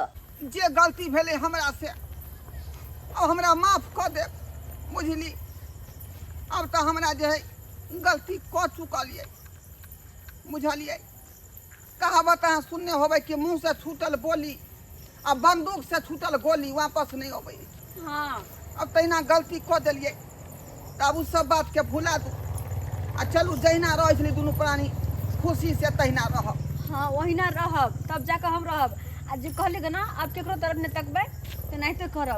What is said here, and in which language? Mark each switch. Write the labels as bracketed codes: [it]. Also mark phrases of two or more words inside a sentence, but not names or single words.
[mai] जे गलती भेले हमरा से अब हमरा माफ कर दे बुझली। अब तो हमरा जे है गलती क चुकलिए बुझलिए। कहावत है सुनने होबे कि मुंह से छूटल बोली आ बंदूक से छूटल गोली वापस नहीं होबे। हाँ अब तहिना गलती क दिलिए तब उ सब बात के भुला दू आ चलू जहिना रह छली दुनू प्राणी खुशी से तहिना रह। हाँ वही ना रहब तब जाकर हम रहब। आज जो कहले ना अब केकरो तरफ नहीं तकबे तो नहीं तो करब।